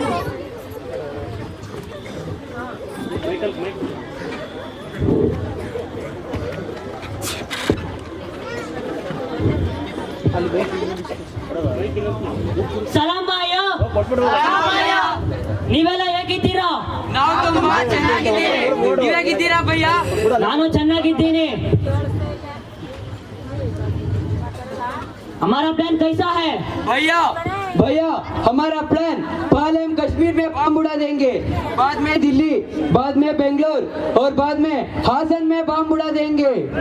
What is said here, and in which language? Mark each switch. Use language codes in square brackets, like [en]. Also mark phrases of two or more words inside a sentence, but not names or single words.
[kn] ಸಲಾಂ ಬಾಯೋ. ನೀವೆಲ್ಲ ಹೇಗಿದ್ದೀರಾ? ನಾವು ತುಂಬಾ ಚೆನ್ನಾಗಿದ್ದೀವಿ. ನೀವು ಹೇಗಿದ್ದೀರಾ ಭಯ್ಯ? ನಾನು ಚೆನ್ನಾಗಿದ್ದೀನಿ. [hi] हमारा प्लान कैसा है भैया? भैया हमारा प्लान पहले हम कश्मीर में बम उड़ा देंगे, बाद में दिल्ली, बाद में बेंगलोर और बाद में हासन में बम उड़ा देंगे।